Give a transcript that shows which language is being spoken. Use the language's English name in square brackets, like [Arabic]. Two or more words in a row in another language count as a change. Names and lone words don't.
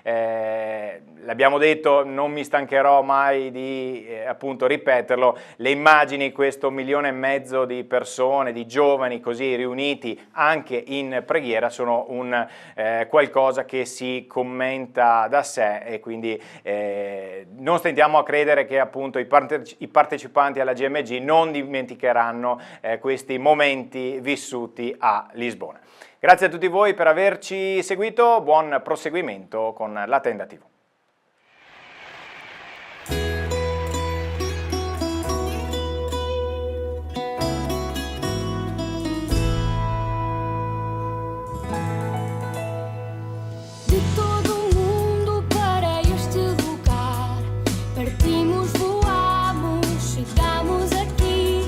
[Italian] l'abbiamo detto, non mi stancherò mai di appunto ripeterlo, le immagini, questo 1,5 milioni di persone, di giovani così riuniti anche in preghiera, sono un qualcosa che si commenta da sé, e quindi non stentiamo a credere che appunto i partecipanti partecipanti alla GMG non dimenticheranno questi momenti vissuti a Lisbona. Grazie a tutti voi per averci seguito, buon proseguimento con la Tenda TV. [Portuguese] De todo o mundo para este lugar, partimos, voamos, chegamos aqui.